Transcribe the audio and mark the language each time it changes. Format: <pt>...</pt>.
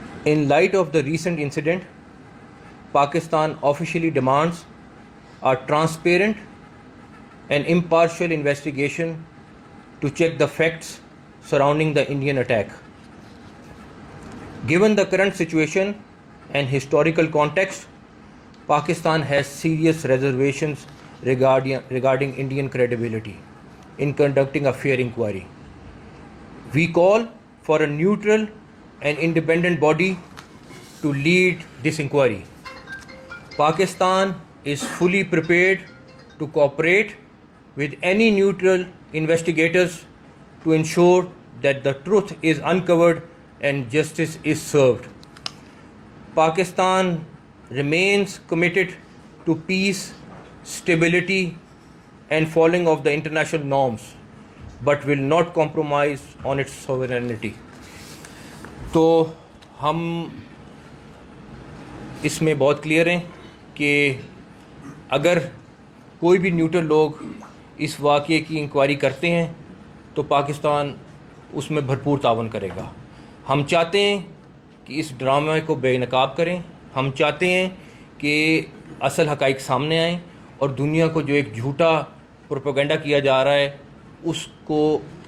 <en>In light of the recent incident, Pakistan officially demands a transparent and impartial investigation to check the facts surrounding the Indian attack. Given the current situation and historical context, Pakistan has serious reservations regarding Indian credibility in conducting a fair inquiry. We call for a neutral and independent body to lead this inquiry. Pakistan is fully prepared to cooperate with any neutral investigators to ensure that the truth is uncovered and justice is served. Pakistan remains committed to peace, stability, and following of the international norms, but will not compromise on its sovereignty.</en> <ur>تو ہم اس میں بہت clear ہیں کہ اگر کوئی بھی neutral لوگ اس واقعے کی انکوائری کرتے ہیں تو پاکستان اس میں بھرپور تعاون کرے گا۔ ہم چاہتے ہیں کہ اس ڈرامے کو بے نقاب کریں، ہم چاہتے ہیں کہ اصل حقائق سامنے آئیں، اور دنیا کو جو ایک جھوٹا پروپیگنڈا کیا جا رہا ہے اس کو</ur>